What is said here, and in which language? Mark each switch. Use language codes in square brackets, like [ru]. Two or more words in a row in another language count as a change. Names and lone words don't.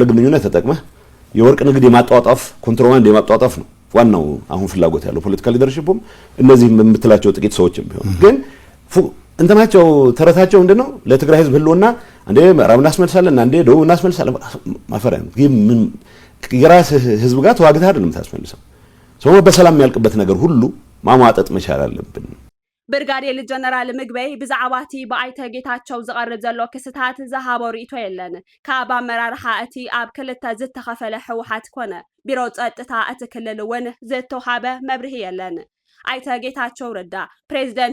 [am] ግንኙነት ተጠቅመ የወርቅ ንግድ የማጣጣፍ ኮንትሮባንድ የማጣጣፍ ነው ዋናው አሁን ፍላጎት ያለው [en] political leadership [am] እነዚህ የምትላቸው ጥቂት ሰዎችም ቢሆን ግን እንትናቸው ተረታቸው ምንድነው ለትግራይ ህዝብ ህልውና አንዴ ምዕራብ እናስመልሳለን አንዴ ደቡብ እናስመልሳለን ማፈሪያ ምን የራስ ህዝብ ጋር ተዋግተህ አይደለም ታስመልሰው ሰው በሰላም ያልቅበት ነገር ሁሉ ማሟጠጥ መቻል አለብን [ti] ብርጋዴር ጀነራል ምግበይ ብዛዕባቲ በአይተ ጌታቸው ዝቀርብ ዘሎ ክስታት ዝሃቦ ርእቶ የለን ካብ አመራርሓ እቲ ኣብ ክልተ ዝተኸፈለ ሕወሓት ኮነ ቢሮ ጸጥታ እቲ ክልል እውን ዝተውሃበ መብርሂ የለን አይተ ጌታቸው ረዳ ፕሬዝዳንት